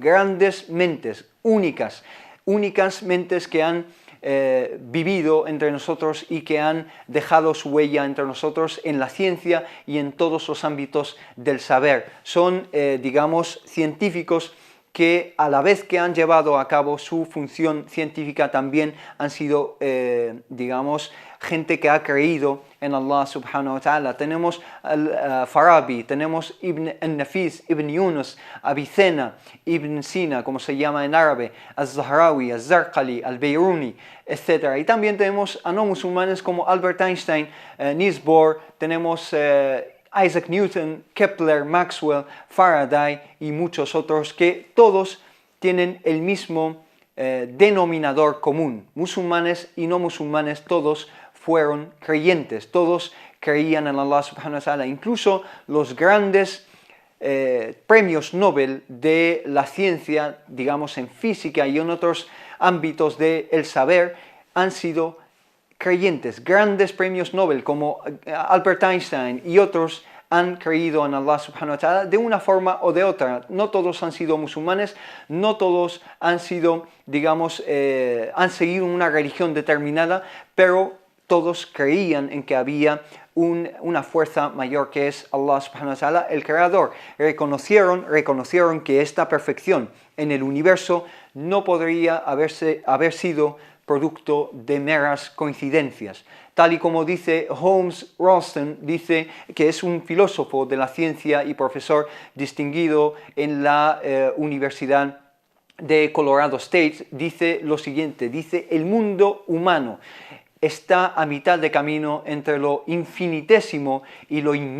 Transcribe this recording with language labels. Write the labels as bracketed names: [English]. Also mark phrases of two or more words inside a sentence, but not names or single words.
[Spanish] Grandes mentes, únicas mentes que han vivido entre nosotros y que han dejado su huella entre nosotros en la ciencia y en todos los ámbitos del saber. Son, digamos, científicos que a la vez que han llevado a cabo su función científica también han sido, digamos, gente que ha creído en [Arabic] الله سبحانه وتعالى. [Spanish] Tenemos al-Farabi, tenemos Ibn al-Nafis, Ibn Yunus, Avicena, Ibn Sina, como se llama en árabe, al-Zahrawi, al-Zarqali, al-Beiruni, etc. Y también tenemos a no musulmanes como Albert Einstein, Niels Bohr, tenemos Isaac Newton, Kepler, Maxwell, Faraday y muchos otros, que todos tienen el mismo denominador común. Musulmanes y no musulmanes, todos fueron creyentes, todos creían en [Arabic] الله سبحانه وتعالى. [Spanish] Incluso los grandes premios Nobel de la ciencia, digamos en física y en otros ámbitos del saber, han sido creyentes. Grandes premios Nobel como Albert Einstein y otros han creído en [Arabic] الله سبحانه وتعالى [Spanish] de una forma o de otra. No todos han sido musulmanes, no todos han sido, digamos, han seguido una religión determinada, pero todos creían en que había una fuerza mayor que es [Arabic] الله سبحانه وتعالى, [Spanish] el Creador. Reconocieron que esta perfección en el universo no podría haber sido producto de meras coincidencias. Tal y como dice Holmes Rollston, dice que es un filósofo de la ciencia y profesor distinguido en la Universidad de Colorado State, dice lo siguiente, dice: el mundo humano está a mitad de camino entre lo infinitésimo y lo inmenso.